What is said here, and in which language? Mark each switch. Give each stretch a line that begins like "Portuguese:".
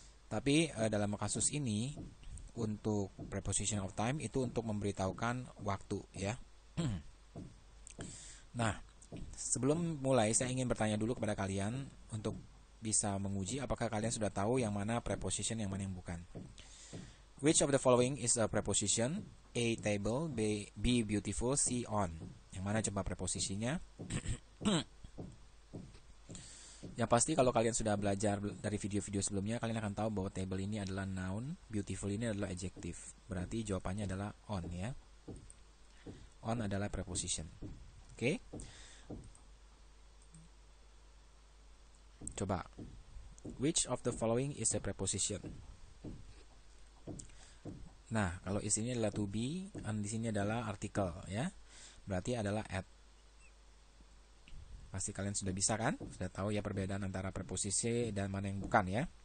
Indonesian: Tapi dalam kasus ini, untuk preposition of time itu untuk memberitahukan waktu, ya. Nah, sebelum mulai saya ingin bertanya dulu kepada kalian untuk bisa menguji apakah kalian sudah tahu yang mana preposition, yang mana yang bukan.
English: Which of the following is a preposition?
Indonesian: A. Table, B. Beautiful, C. On. Yang mana coba preposisinya? Yang pasti kalau kalian sudah belajar dari video-video sebelumnya, kalian akan tahu bahwa table ini adalah noun, beautiful ini adalah adjective. Berarti jawabannya adalah on, ya. On adalah preposition. Oke. Coba.
English: Which of the following is a preposition?
Indonesian: Nah, kalau is ini adalah to be, and di sini adalah artikel, ya. Berarti adalah at. Pasti kalian sudah bisa kan? Sudah tahu ya perbedaan antara preposisi dan mana yang bukan, ya.